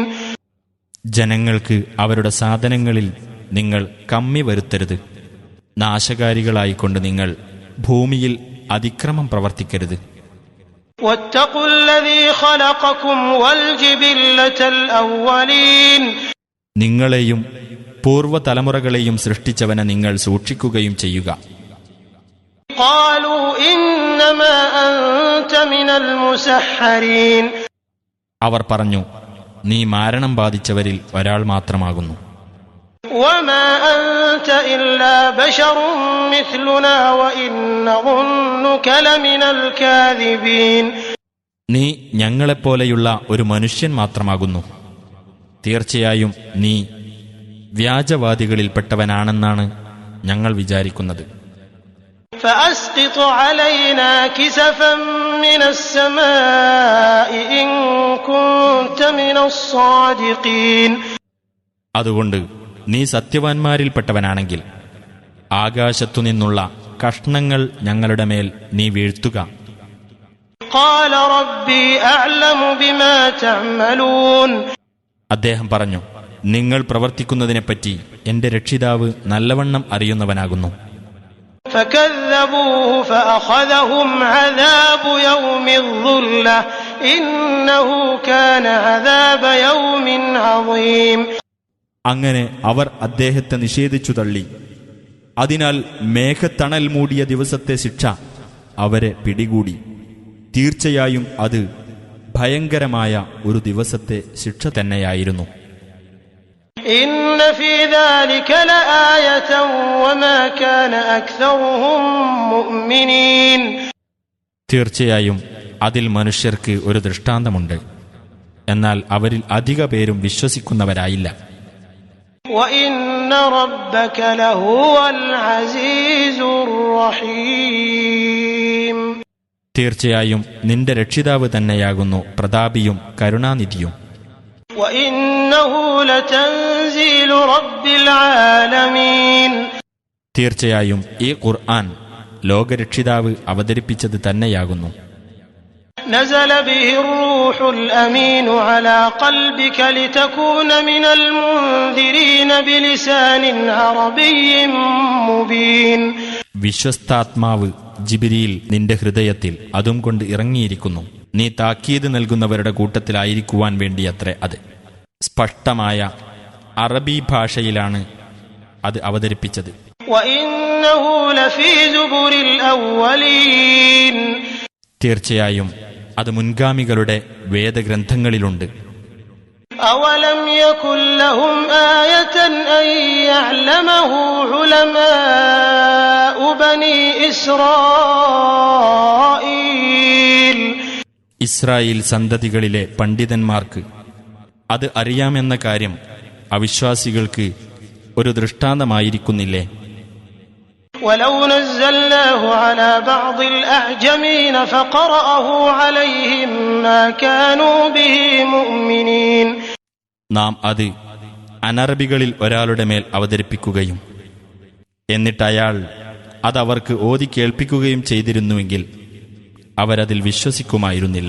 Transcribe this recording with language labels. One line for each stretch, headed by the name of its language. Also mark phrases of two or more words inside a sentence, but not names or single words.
Malayalam: ജനങ്ങൾക്ക് അവരുടെ സാധനങ്ങളിൽ നിങ്ങൾ കമ്മി വരുത്തരുത്. നാശകാരികളായിക്കൊണ്ട് നിങ്ങൾ ഭൂമിയിൽ അതിക്രമം പ്രവർത്തിക്കരുത്.
Arabic: وَاتَّقُوا الَّذِي خَلَقَكُمْ وَالْجِبِلَّةَ الْأَوَّلِينَ
Malayalam: നിങ്ങളെയും പൂർവ്വതലമുറകളെയും സൃഷ്ടിച്ചവനെ നിങ്ങൾ സൂക്ഷിക്കുകയും ചെയ്യുക.
Arabic: قَالُوا إِنَّمَا أَنْتَ مِنَ الْمُسَحَّرِينَ
Malayalam: അവർ പറഞ്ഞു, നീ മാരണം ബാധിച്ചവരിൽ ഒരാൾ മാത്രമാകുന്നു.
Arabic: وَمَا أَنْتَ إِلَّا بَشَرٌ مِثْلُنَا وَإِنْ نَظُنُّكَ لَمِنَ الْكَاذِبِينَ
Malayalam: നീ ഞങ്ങളെപ്പോലെയുള്ള ഒരു മനുഷ്യൻ മാത്രമാകുന്നു. തീർച്ചയായും നീ വ്യാജവാദികളിൽപ്പെട്ടവനാണെന്നാണ് ഞങ്ങൾ വിചാരിക്കുന്നത്.
Arabic: فأسقط علينا كسفا من السماء إن كنت من الصادقين
Malayalam: അതുകൊണ്ട് നീ സത്യവാൻമാരിൽപ്പെട്ടവനാണെങ്കിൽ ആകാശത്തുനിന്നുള്ള കഷ്ണങ്ങൾ ഞങ്ങളുടെ മേൽ നീ വീഴ്ത്തുക.
Arabic: قال ربي أعلم بما تعملون
Malayalam: അദ്ദേഹം പറഞ്ഞു, നിങ്ങൾ പ്രവർത്തിക്കുന്നതിനെപ്പറ്റി എന്റെ രക്ഷിതാവ് നല്ലവണ്ണം അറിയുന്നവനാകുന്നു.
Arabic: فكذبوه فأخذهم عذاب يوم الظلة إنه كان عذاب يوم عظيم
Malayalam: അങ്ങനെ അവർ അദ്ദേഹത്തെ നിഷേധിച്ചു തള്ളി. അതിനാൽ മേഘത്തണൽ മൂടിയ ദിവസത്തെ ശിക്ഷ അവരെ പിടികൂടി. തീർച്ചയായും അത് ഭയങ്കരമായ ഒരു ദിവസത്തെ ശിക്ഷ തന്നെയായിരുന്നു.
Arabic: إن في ذلك لآية وما كان أكثرهم مؤمنين
Malayalam: തീർച്ചയായും അതിൽ മനുഷ്യർക്ക് ഒരു ദൃഷ്ടാന്തമുണ്ട്. എന്നാൽ അവരിൽ അധിക പേരും വിശ്വസിക്കുന്നവരായില്ല.
Arabic: وإن ربك لهو العزيز الرحيم
Malayalam: തീർച്ചയായും നിന്റെ രക്ഷിതാവ് തന്നെയാകുന്നു പ്രതാപിയും കരുണാനിധിയും.
Arabic: وإنه لتنزيل رب العالمين
Malayalam: തീർച്ചയായും ഈ ഖുർആൻ ലോകരക്ഷിതാവ് അവതരിപ്പിച്ചത് തന്നെയാകുന്നു.
Arabic: نزل به الروح الأمين على قلبك لتكون من المنذرين بلسان عربي مبين
Malayalam: വിശ്വസ്താത്മാവ് ജിബ്രീൽ നിന്റെ ഹൃദയത്തിൽ അതും കൊണ്ട് ഇറങ്ങിയിരിക്കുന്നു. നീ താക്കീത് നൽകുന്നവരുടെ കൂട്ടത്തിലായിരിക്കുവാൻ വേണ്ടിയത്രേ അത്. സ്പഷ്ടമായ അറബി ഭാഷയിലാണ് അത് അവതരിപ്പിച്ചത്.
Arabic: وإنه لفي زبر الأولين
Malayalam: തീർച്ചയായും അത് മുൻഗാമികളുടെ വേദഗ്രന്ഥങ്ങളിലുണ്ട്.
Arabic: أولم يكن لهم آية أن يعلمه علماء بني إسرائيل
Malayalam: ഇസ്രായേൽ സന്തതികളിലെ പണ്ഡിതന്മാർക്ക് അത് അറിയാമെന്ന കാര്യം അവിശ്വാസികൾക്ക് ഒരു ദൃഷ്ടാന്തമായിരിക്കുന്നില്ലേ?
Arabic: ولو نزلناه على بعض الأعجمين فقرأه عليهم ما كانوا به مؤمنين.
Malayalam: നാം അത് അനറബികളിൽ ഒരാളുടെ മേൽ അവതരിപ്പിക്കുകയും എന്നിട്ട് അയാൾ അതവർക്ക് ഓതി കേൾപ്പിക്കുകയും ചെയ്തിരുന്നുവെങ്കിൽ അവരതിൽ വിശ്വസിക്കുമായിരുന്നില്ല.